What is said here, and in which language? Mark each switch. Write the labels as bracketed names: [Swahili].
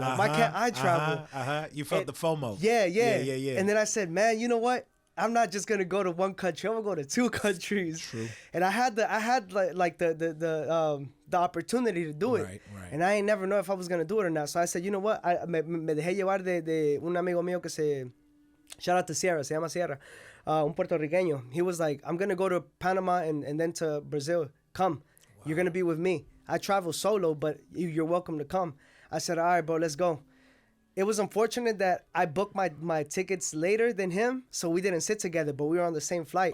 [English] Why can't I travel? You felt the FOMO. Yeah. And then I said, man, you know what? I'm not just gonna go to one country. I'm gonna go to two countries. True. And I had the opportunity to do it. Right. And I ain't never know if I was gonna do it or not. So I said, you know what? [Spanish] Me dejé llevar de un amigo mío que [English] shout out to [Spanish] Sierra, se llama Sierra, un puertorriqueño. [English] He was like, I'm gonna go to Panama and then to Brazil. Come. Wow. You're gonna be with me. I travel solo, but you're welcome to come. I said, all right, bro, let's go. It was unfortunate that I booked my tickets later than him, so we didn't sit together, but we were on the same flight.